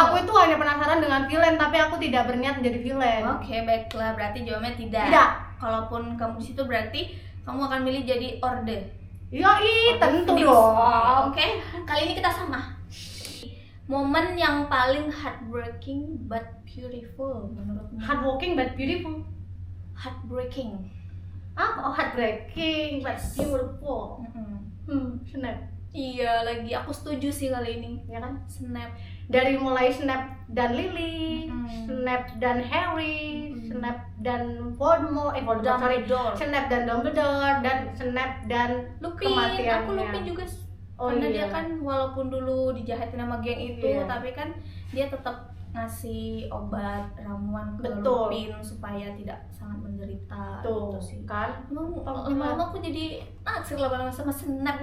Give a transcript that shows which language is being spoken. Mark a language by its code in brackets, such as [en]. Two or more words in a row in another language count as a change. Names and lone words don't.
[id] Aku itu hanya penasaran dengan villain, tapi aku tidak berniat menjadi villain. Oke, baiklah. Berarti jawabannya tidak. Tidak. Kalaupun kamu di situ berarti kamu akan milih jadi Orde. Yoi, tentu Phoenix. dong. Oke, kali ini kita sama. Momen yang paling [en] heartbreaking but beautiful [id] menurutmu? [en] Hardworking but beautiful. [id] Heartbreaking. Apa? Oh, [en] heartbreaking but [id] Yes. beautiful. Snap. Iya, lagi aku setuju sih kali ini. Ya kan? Snap. Dari mulai Snap dan Lily, Mm-mm. Snap dan Harry, Mm-mm. Snap dan Voldemort, sorry, Dumbledore. Snap dan Dumbledore, dan Snap dan Lupin, kematiannya. aku Lupin juga Oh karena iya. dia kan walaupun dulu dijahatin sama geng itu, Iya. tapi kan dia tetap ngasih obat ramuan ke Betul. Lupin supaya tidak sangat menderita Tuh, gitu sih. kan? Lama-lama aku jadi naksir lama-lama sama Snap.